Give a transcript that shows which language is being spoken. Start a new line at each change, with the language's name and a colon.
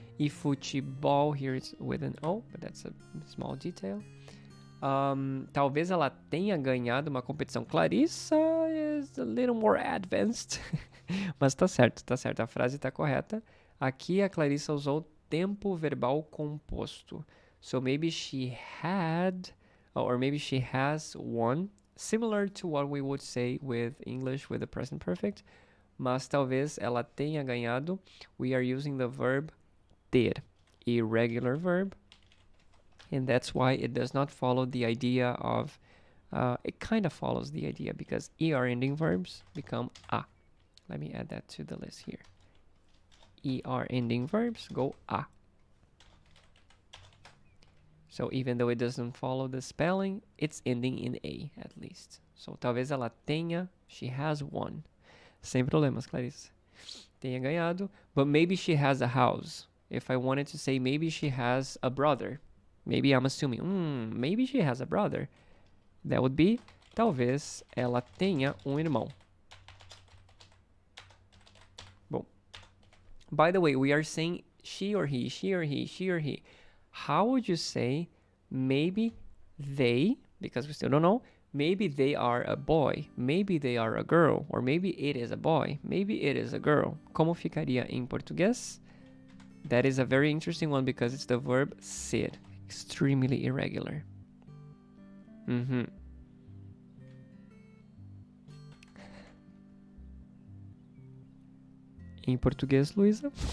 English: E futebol, here it's with an O, but that's a small detail.
Portuguese: Talvez ela tenha ganhado uma competição.
English: Clarissa is a little more advanced.
Portuguese: Mas tá certo. A frase tá correta. Aqui a Clarissa usou tempo verbal composto.
English: So maybe she had, or maybe she has won, similar to what we would say with English with the present perfect.
Portuguese: Mas talvez ela tenha ganhado.
English: We are using the verb ter, irregular verb. And that's why it does not follow the idea of, it kind of follows the idea because ER ending verbs become a. Let me add that to the list here. ER ending verbs go a. So even though it doesn't follow the spelling, it's ending in a at least.
Portuguese: So talvez ela tenha,
English: she has won.
Portuguese: Sem problemas, Clarice. Tenha ganhado,
English: but maybe she has a house. If I wanted to say maybe she has a brother, maybe I'm assuming, maybe she has a brother. That would be,
Portuguese: talvez ela tenha irmão. Bom.
English: By the way, we are saying she or he, she or he, she or he. How would you say maybe they, because we still don't know, maybe they are a boy, maybe they are a girl, or maybe it is a boy, maybe it is a girl.
Portuguese: Como ficaria em português?
English: That is a very interesting one because it's the verb ser, extremely irregular.
Portuguese: Em português, Luísa?